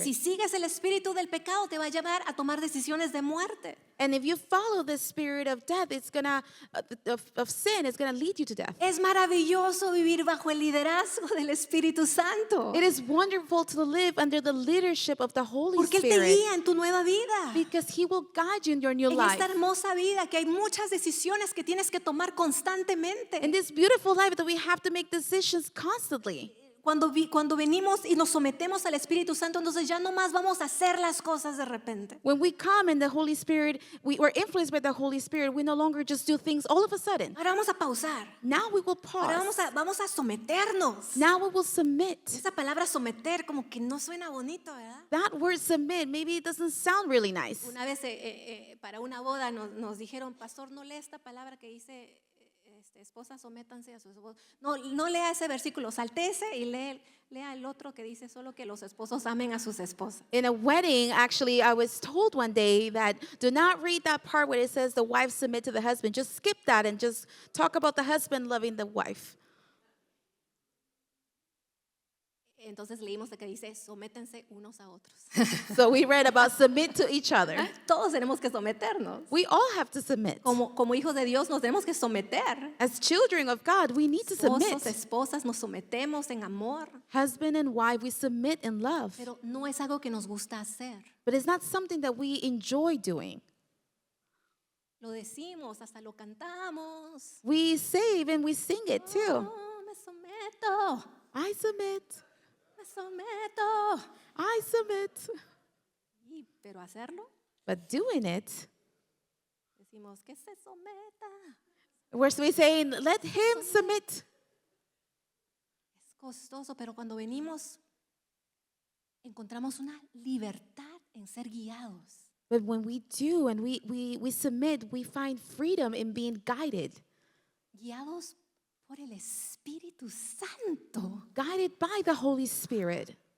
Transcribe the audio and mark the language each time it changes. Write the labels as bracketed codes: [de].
[es] si sigues el espíritu del pecado, te va a llevar a tomar decisiones de muerte. [en] And if you follow the spirit of death, it's gonna of sin, it's gonna lead you to death. [es] Es maravilloso vivir bajo el liderazgo del Espíritu Santo. [en] It is wonderful to live under the leadership of the Holy [es] Porque Él te [en] Spirit [es] guía en tu nueva vida. [en] because He will guide you in your new [es] En [en] life. [es] esta hermosa vida que hay muchas decisiones que tienes que tomar constantemente. [en] In this beautiful life that we have to make decisions constantly. [es] Cuando venimos y nos sometemos al Espíritu Santo, entonces ya no más vamos a hacer las cosas de repente. [en] When we come in the Holy Spirit, we're influenced by the Holy Spirit. We no longer just do things all of a sudden. [es] Ahora vamos a pausar. [en] Now we will [es] Ahora [en] pause. [es] vamos a someternos. [en] Now we will submit. [es] Esa palabra someter como que no suena bonito, ¿verdad? [en] That word submit, maybe it doesn't sound really nice. [es] Una vez para una boda nos dijeron, pastor, no lea esta palabra que dice, esposas sométanse a sus esposos. No lea ese versículo, saltéese y lea el otro que dice solo que los esposos amen a sus esposas. [en] In a wedding, actually, I was told one day that do not read that part where it says the wife submit to the husband. Just skip that and just talk about the husband loving the wife. [es] Entonces leímos de que dice, sométense unos a otros. [en] So we read about submit to each other. [es] Todos tenemos que someternos. [en] We all have to submit. [es] Como hijos de Dios nos tenemos que someter. [en] As children of God, we need to [es] Esposos, [en] submit. [es] esposas, nos sometemos en amor. [en] Husband and wife, we submit in love. [es] Pero no es algo que nos gusta hacer. [en] But it's not something that we enjoy doing. [es] Lo decimos, hasta lo cantamos. [en] We say and we sing it too. [es] Oh, me someto, [en] I submit. [es] me someto. [en] I submit. [es] Pero hacerlo, [en] But doing it, [es] decimos que se someta. [en] we're saying, let him submit. [es] Es costoso, pero cuando venimos, encontramos una libertad en ser guiados. [en] But when we do and we submit, we find freedom in being guided. [es] Guiados por el Espíritu Santo. [en] Guided by the Holy Spirit.